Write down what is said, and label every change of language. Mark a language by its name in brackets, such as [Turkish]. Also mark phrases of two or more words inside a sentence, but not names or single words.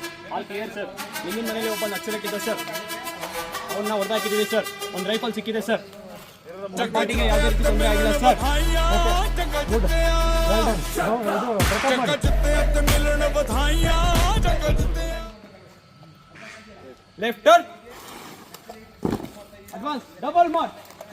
[English] all clear sir. [Kannada] ನಿಮ್ಮಿನ ಮನೇಲಿ ಒಬ್ಬ ನಕ್ಸಲೈಟ್ ಇದ್ದ ಸರ್, ಅವನ್ನ ಹೊಡೆದಾಕಿದ್ದೀವಿ ಸರ್. ಒಂದು ರೈಫಲ್ ಸಿಕ್ಕಿದೆ ಸರ್. ಪಾರ್ಟಿಗೆ ಯಾವುದೇ ರೀತಿ ತೊಂದರೆ ಆಗಿಲ್ಲ ಸರ್. [Punjabi] ਜੱਗਾ ਜਿੱਤਿਆ ਤੇ ਮਿਲਣ ਵਧਾਈਆਂ ਜੱਗਾ ਜਿੱਤਿਆ [English] left turn, advance double mark.